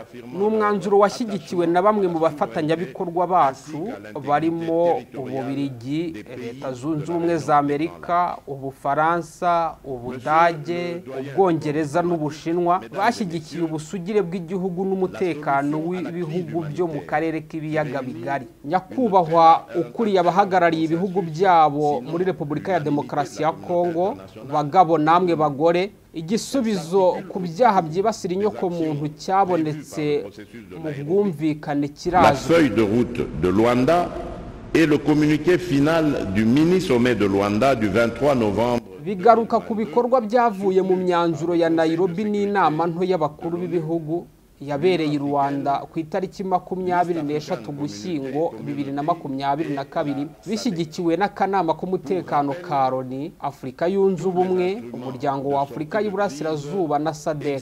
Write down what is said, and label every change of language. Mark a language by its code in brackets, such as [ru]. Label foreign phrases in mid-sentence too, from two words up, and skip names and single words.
[rw] N'umwanzuro washyigikiwe na bamwe mu bafatanyabikorwa bacu barimo Ububiligi, Leta Zunze Ubumwe za Amerika, Ubufaransa, Ubudage, Ubwongereza n'Ubushinwa bashyigikiye ubusugire bw'igihugu n'umutekano w'ibihugu byo mu karere k'ibiyaga bigari. Nyakubahwa ukuriye abahagarariye ibihugu byabo muri Repubulika ya Demokarasi ya Kongo, bagabo namwe bagore, igisubizo ku byaha byibasira inyoko muntu cyabonetse mu bwumvikane kirazwi. [fr] La feuille de route de Luanda et le communiqué final du mini-sommet de Luanda du 23 novembre. [rw] Bigaruka ku bikorwa byavuye mu myanzuro ya Nairobi n'inama nto y'abakuru b'ibihugu yabereye i Rwanda ku itariki 23 Ugushyingo 2022 bishyigikiwe n'akanama k'umutekano ka Loni, Afurika yunze ubumwe, umuryango wa Afurika y'Iburasirazuba na SADC.